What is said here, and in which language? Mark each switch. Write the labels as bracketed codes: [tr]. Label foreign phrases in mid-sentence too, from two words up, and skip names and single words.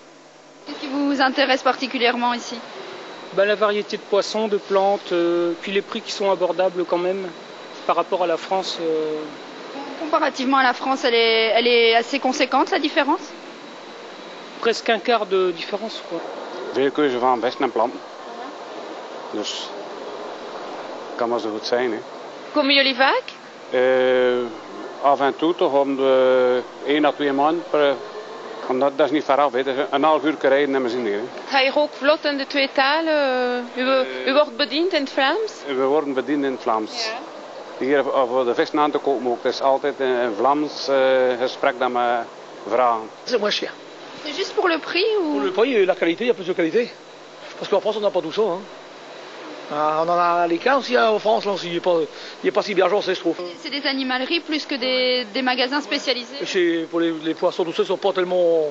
[fr] Qu'est-ce qui vous intéresse particulièrement ici? La variété de poissons, de plantes, puis les prix qui sont abordables quand même par rapport à la France. Comparativement à la France, elle est assez conséquente, la différence? Presque un quart de différence, quoi. [nl] Veel keuze van bessen en planten. Dus kan maar zo goed zijn. Hè. Komen jullie vaak? Af en toe toch om de 1 à 2 maanden. Dat is niet ver af. Hè. Dat is een half uur rijden en we zien hier. Ga je ook vlot in de twee talen? U wordt bediend in het Vlaams? We worden bediend in het Vlaams. Ja. Hier voor de vissen aan te kopen ook. Het is altijd een Vlaams gesprek dat we vragen. [fr] C'est moins cher. C'est juste pour le prix ou... Pour le prix et la qualité, il y a plus de qualité. Parce qu'en France, on n'a pas tout ça. Hein. On en a les cas aussi en France, là, il n'est pas si bien agencé, je trouve. C'est des animaleries plus que des magasins spécialisés? Pour les poissons, tout ça, ils ne sont pas tellement...